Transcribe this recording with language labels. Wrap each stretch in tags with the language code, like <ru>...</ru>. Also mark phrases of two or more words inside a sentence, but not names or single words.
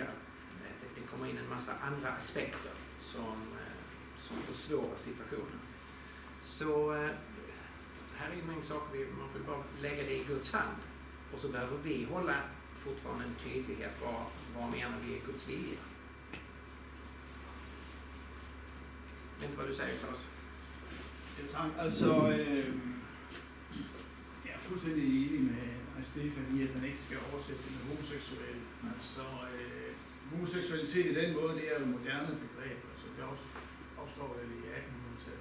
<sv>Det kommer in en massa andra aspekter som försvårar situationen. Så här är ju en mängd saker, man får bara lägga det i Guds hand. Och så behöver vi hålla fortfarande en tydlighet vad menar vi är Guds vilja. Jag vet inte vad du säger, Claes?</sv> <da>Altså, jeg er fuldstændig enig med Stefan i, at man ikke skal oversætte det med homoseksuel. Altså, homoseksualitet i den måde, det er jo et moderne begreb. Altså, det opstår vel i 1800-tallet.</da>